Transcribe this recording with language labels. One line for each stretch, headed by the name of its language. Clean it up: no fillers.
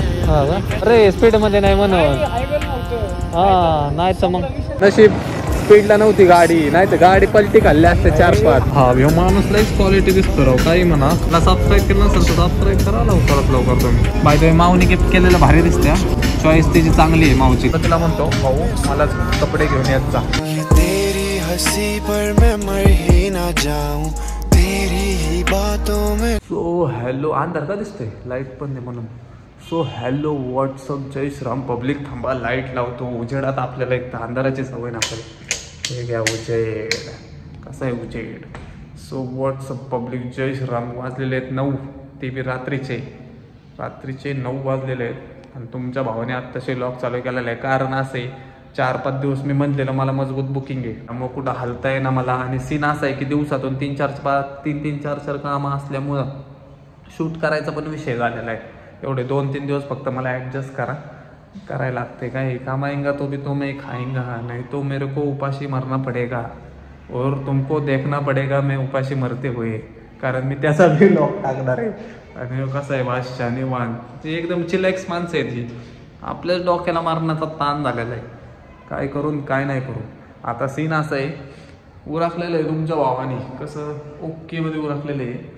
Marathi: हा का? अरे स्पीड मध्ये नाही म्हणून हा नाही तर मग नशीब स्पीडला नव्हती गाडी, नाही तर गाडी पलटी खाल्ली असते 4-5. हा ह्यो माणूस लईच क्वालिटी दिसतो राव, काही म्हणा. सबस्क्राईब केलं नसेल तर सबस्क्राईब करा लवकर तुम्ही. बाय द वे माऊनी गिफ्ट केलेलं भारी दिसते, चॉईस तिची चांगली आहे माऊची. तर तिला म्हणतो भाऊ मला कपडे घेऊन येत जा.
Hindi: तेरी हसी पर मैं मर ही ना जाऊं तेरी ही बातों में.
Marathi: सो हॅलो, अंधार का दिसतोय, लाईट पण नाही म्हणून. सो हॅलो व्हॉट्सअप, जय श्रीराम पब्लिक. थांबा लाईट लावतो, उजेडात आपल्याला एक तर अंधाराची सवय ना. हे घ्या उजेड, कसं आहे उजेड. सो व्हॉट्सअप पब्लिक, जय श्रीराम. वाजलेले आहेत 9, ते बी रात्रीचे 9 वाजलेले आहेत. आणि तुमच्या भावाने आत्ताशी लॉक चालू केलेलं आहे. कारण असे 4-5 दिवस मी म्हणलेलं मला मजबूत बुकिंग आहे, मग कुठं हलता आहे ना मला. आणि सीन असा आहे की दिवसातून 3-4 कामं असल्यामुळं शूट करायचा पण विषय झालेला आहे. एवढे 2-3 दिवस फक्त मला ॲडजस्ट करायला लागते.
Hindi: काय काम आएगा तो भी तो मैं खाएंगा, नहीं तो मेरे को उपाशी मरना पडेगा और तुमको देखना पडेगा मैं उपाशी मरते हुए.
Marathi: कारण मी त्याचा भी लॉक टाकणार आहे. आणि कसं आहे बादशाह निवांत, ती एकदम चिलॅक्स माणसं आहे ती. आपल्याच डोक्याला मारण्याचा ताण झालेला आहे, काय करून काय नाही करू. आता सीन असं आहे, उरकलेलं आहे तुमच्या भावाने, कसं ओकेमध्ये उरकलेलं आहे.